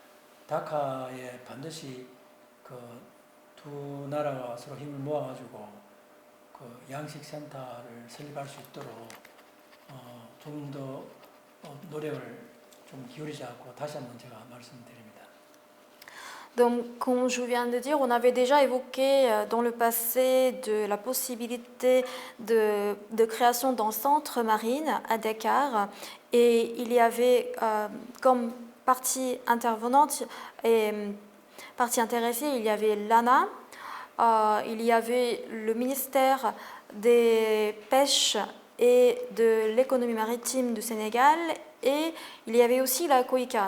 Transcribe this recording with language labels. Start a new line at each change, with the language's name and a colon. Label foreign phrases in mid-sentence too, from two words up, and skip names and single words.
Korean: 다카에 반드시 그 두 나라가 서로 힘을 모아가지고 그 양식센터를 설립할 수 있도록 좀 더 노력을 좀 기울이자고 다시 한번 제가 말씀드립니다.
French: Donc, comme je viens de dire, on avait déjà évoqué dans le passé de la possibilité de création d'un centre marine à Dakar et il y avait comme partie intervenante et partie intéressée, il y avait l'ANA, il y avait le ministère des Pêches et de l'économie maritime du Sénégal et il y avait aussi la COICA.